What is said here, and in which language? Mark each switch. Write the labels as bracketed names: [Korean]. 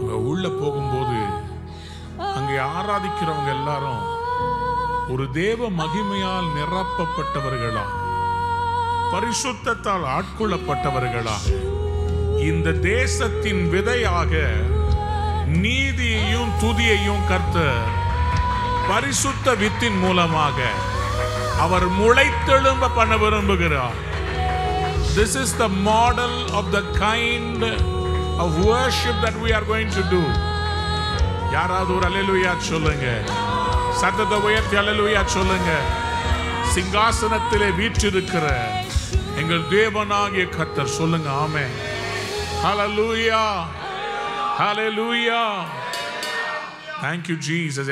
[Tamil] உள்ள போகும்போது அங்கே ஆராதிக்கிறவங்க எல்லாரும் ஒரு தேவ மகிமையால் நிரப்பப்பட்டவர்களாக, பரிசுத்தத்தால் ஆட்கொள்ளப்பட்டவர்களாக, இந்த தேசத்தின் விதையாக நீதியையும் துதியையும் கர்த்தர் பரிசுத்த வித்தின் மூலமாக அவர் முளைத்தெழும்ப பண்ண விரும்புகிறார். [English] This is the model of the kind of worship that we are going to do. [Tamil] யாராவது ஒரு அல்லேலூயா சொல்லுங்க, சத்தத்தை உயர்த்தி அல்லேலூயா சொல்லுங்க. சிங்காசனத்திலே வீற்றிருக்கிற எங்கள் தேவனாகிய கர்த்தர் சொல்லுங்க ஆமென். [English] Hallelujah, hallelujah. Thank you Jesus.